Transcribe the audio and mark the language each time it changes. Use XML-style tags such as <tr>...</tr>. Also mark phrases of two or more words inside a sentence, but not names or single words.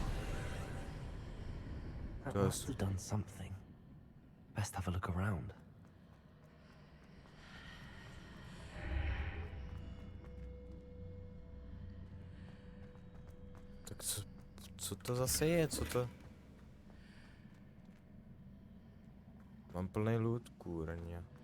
<en>That Does. must have done something. Best have a look around.</en> <cs>Tak co to zase je, co to? Mám plný loot, kurně.</cs>